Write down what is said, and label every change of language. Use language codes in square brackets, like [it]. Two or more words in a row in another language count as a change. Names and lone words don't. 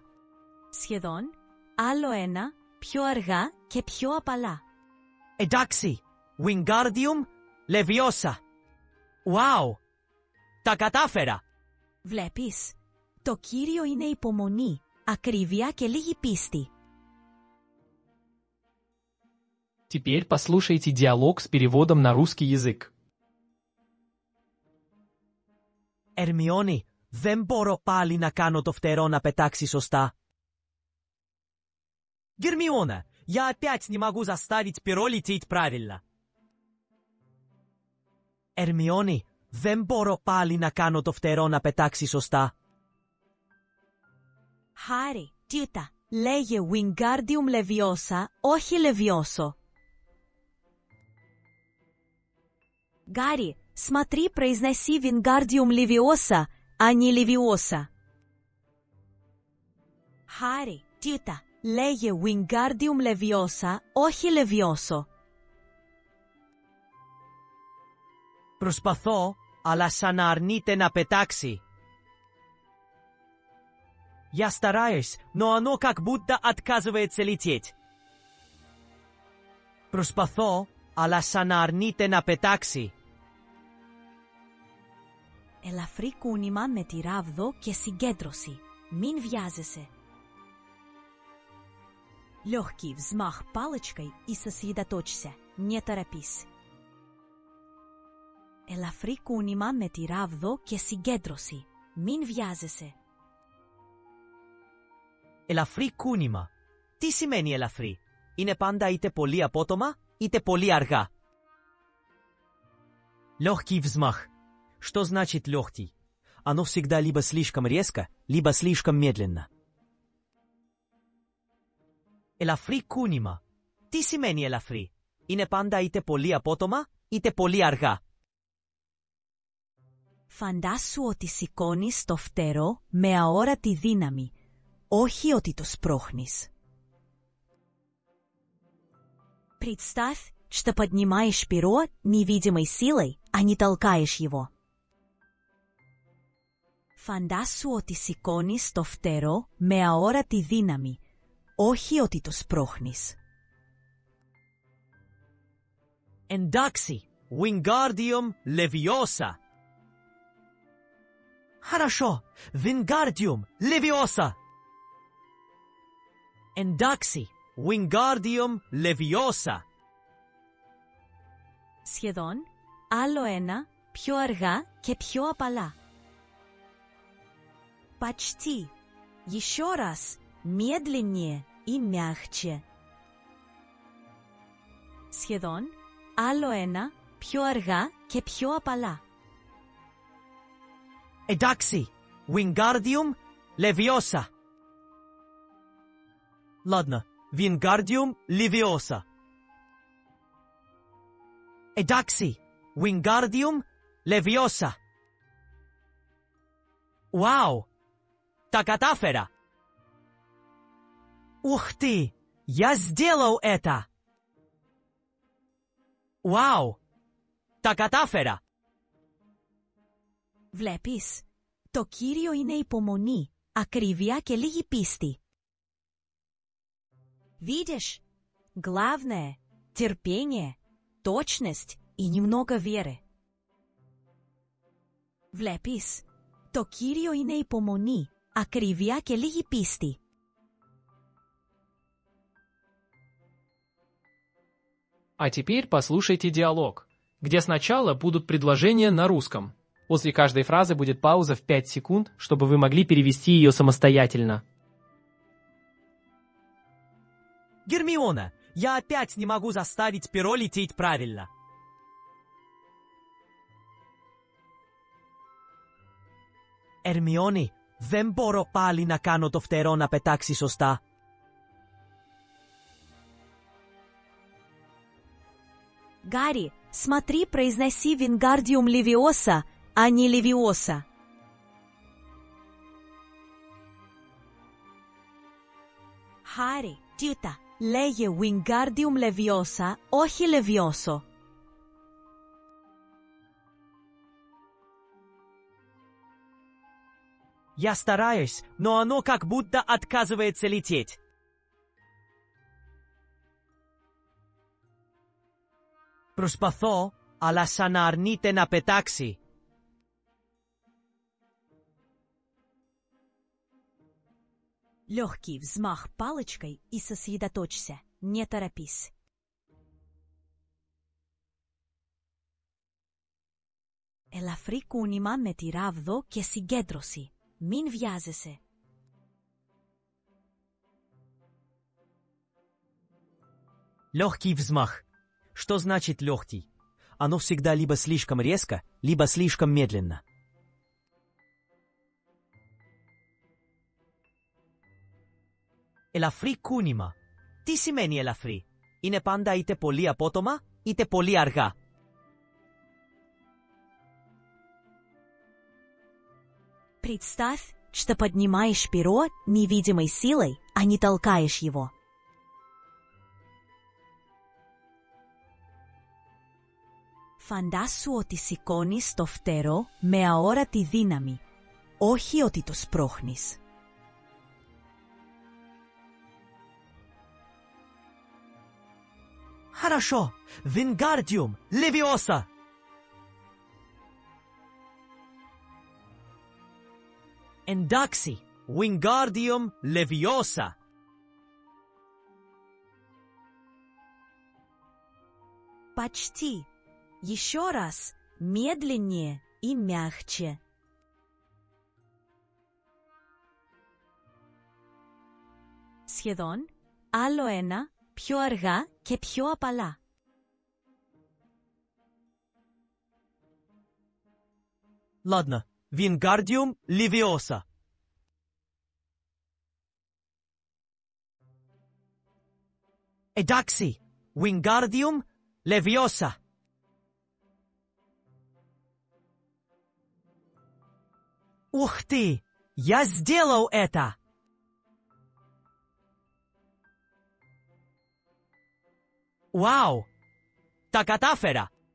[el] Σχεδόν, άλλο ένα, πιο αργά και πιο απαλά. Εντάξει, Wingardium Leviosa. Wow! Τα κατάφερα! Βλέπεις, το κύριο είναι υπομονή, ακρίβεια και λίγη πίστη. [ru] Теперь послушайте диалог с переводом на русский язык. [el] Ερμιόνη, δεν μπορώ πάλι να κάνω το φτερό να πετάξει σωστά. [ru] Гермиона, я опять не могу заставить перо лететь правильно. [el] Ερμιόνη, δεν μπορώ πάλι να κάνω το φτερό να πετάξει σωστά. Χάρη, τιούτα, λέγε Wingardium Leviosa, όχι Levioso. [ru] Гарри, смотри, произноси Wingardium Leviosa, а не Leviosa. [el] Χάρη, τιούτα, λέγε Wingardium Leviosa, όχι Levioso. Προσπαθώ, αλλά σαν να αρνείται να πετάξει. [ru] Я стараюсь, но оно как будто отказывается лететь. [el] Προσπαθώ, αλλά σαν να αρνείται να πετάξει. Ελαφρύ κούνημα με τη ράβδο και συγκέντρωση. Μην βιάζεσαι. [ru] Легкий взмах палочкой и сосредоточься. Не торопись. [el] Ελαφρύ κούνημα με τη ράβδο και συγκέντρωση. Μην βιάζεσαι. Ελαφρύ κούνημα. Τι σημαίνει ελαφρύ? Είναι πάντα είτε πολύ απότομα, είτε πολύ αργά. [ru] Легкий взмах. Что значит легкий? Оно всегда либо слишком резко, либо слишком медленно. [el] Ελαφρύ κούνημα. Τι σημαίνει ελαφρύ? Είναι πάντα είτε πολύ απότομα, είτε πολύ αργά. Φαντάσου ότι σηκώνεις το φτερό με αόρατη δύναμη, όχι ότι το σπρώχνεις. [ru] Представь, что поднимаешь перо невидимой силой, а не толкаешь его. [el] Φαντάσου ότι σηκώνεις το φτερό με αόρατη δύναμη, όχι ότι το σπρώχνεις. Εντάξει, Wingardium Leviosa. [ru] Хорошо, Wingardium Leviosa. [el] Εντάξει, Wingardium Leviosa. Σχεδόν, άλλο ένα, πιο αργά και πιο απαλά. [ru] Почти. Еще раз, медленнее и мягче. [el] Σχεδόν, άλλο ένα, πιο αργά και πιο απαλά. Εντάξει, Wingardium Leviosa. [ru] Ладно, Wingardium Leviosa. [el] Εντάξει, Wingardium Leviosa. Wow! Τα κατάφερα! [ru] Ух ты! Я сделал это! [el] Wow! Τα κατάφερα! Βλέπεις, το κύριο είναι υπομονή, ακρίβεια και λίγη πίστη. [ru] Видишь? Главное – терпение, точность и немного веры. [el] Βλέπεις, το κύριο είναι υπομονή, ακρίβεια και λίγη πίστη. [ru] А теперь послушайте диалог, где сначала будут предложения на русском. После каждой фразы будет пауза в 5 секунд, чтобы вы могли перевести ее самостоятельно. Гермиона, я опять не могу заставить перо лететь правильно. [el] Ερμιόνη, δεν μπορώ πάλι να κάνω το φτερό να πετάξει σωστά. [ru] Гарри, смотри, произноси Wingardium Leviosa, а не Leviosa. [el] Χάρη, κοίτα, λέγε Wingardium Leviosa, όχι Levioso. [ru] Я стараюсь, но оно как будто отказывается лететь. [el] Προσπαθώ, αλλά σαν να αρνείται να πετάξει. [ru] Легкий взмах палочкой и сосредоточься, не торопись. [el] Ελαφρύ κούνημα με τη ράβδο και συγκέντρωση. Μην βιάζεσαι. [ru] Легкий взмах. Что значит легкий? Оно всегда либо слишком резко, либо слишком медленно. [el] Ελαφρύ κούνημα. Τι σημαίνει ελαφρύ? Είναι πάντα είτε πολύ απότομα, είτε πολύ αργά. [ru] Представь, что поднимаешь перо невидимой силой, а не толкаешь его. [el] Φαντάσου ότι σηκώνεις το φτερό με αόρατη δύναμη, όχι ότι το σπρώχνεις. [ru] Хорошо. [el] Wingardium Leviosa. Εντάξει. Wingardium Leviosa. [ru] Почти. Еще раз. Медленнее и мягче. [el] Σχεδόν. Άλλο ένα. Πιο αργά και πιο απαλά. [ru] Ладно. [el] Wingardium Leviosa. Εντάξει. Wingardium Leviosa. [ru] Ух ты! Я сделал это! Вау! [el] Τα κατάφερα!